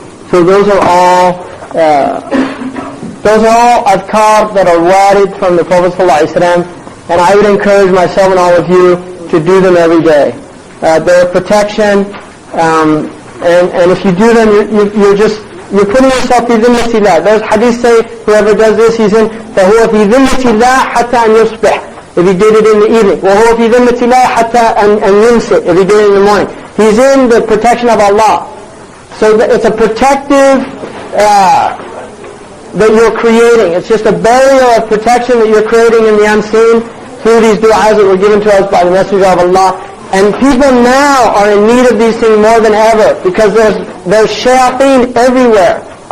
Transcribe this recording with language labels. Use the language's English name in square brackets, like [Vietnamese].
[English] So those are all adhkar that are warid from the Prophet ﷺ, and I would encourage myself and all of you to do them every day. They're protection, and if you do them, you're putting yourself fi dhimmatillah. Those hadiths say, whoever does this, he's in [Arabic] فَهُوَ فِي dhimmatillah حَتَّى أَنْ يُصْبِحْ. [English] If he did it in the evening. [Arabic] وَهُوَ فِي dhimmatillah حَتَّى أَنْ يُمْسِكْ. [English] If he did it in the morning. He's in the protection of Allah. So it's a protective that you're creating. It's just a barrier of protection that you're creating in the unseen through these du'as that were given to us by the Messenger of Allah. And people now are in need of these things more than ever because there's shayateen everywhere.